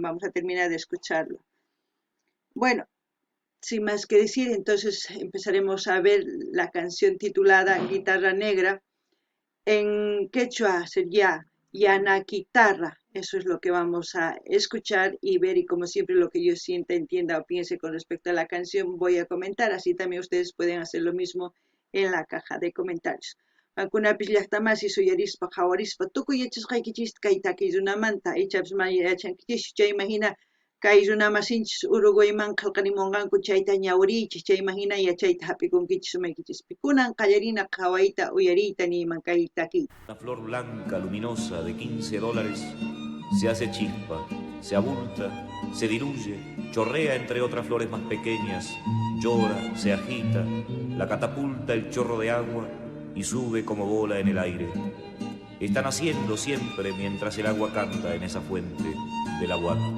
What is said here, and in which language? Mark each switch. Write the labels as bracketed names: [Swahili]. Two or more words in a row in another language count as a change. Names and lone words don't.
[Spanish] Vamos a terminar de escucharlo. Bueno, sin más que decir, entonces empezaremos a ver la canción titulada Guitarra Negra. En quechua sería [Quechua] Yana Guitarra. [Spanish] Eso es lo que vamos a escuchar y ver, y como siempre lo que yo sienta, entienda o piense con respecto a la canción voy a comentar, así también ustedes pueden hacer lo mismo en la caja de comentarios. [Quechua] Mankunapish llaqtamasi suyarispa qhawarispa tukuy yachasqaykichis kay takiy runamanta ichapish yachankichis chayman hina kay runamasinchis Uruguayman qillqarimunqanku chayta ñawiriychis chayman hina yachayta hap'ikunkichis umaykichis kunan qallarina qhawayta uyariyta niman kay takiy. [Spanish] Una flor blanca luminosa de $15 se hace chispa, se abulta, se diluye, chorrea entre otras flores más pequeñas, llora, se agita, la catapulta el chorro de agua y sube como bola en el aire. Está naciendo siempre mientras el agua canta en esa fuente del agua.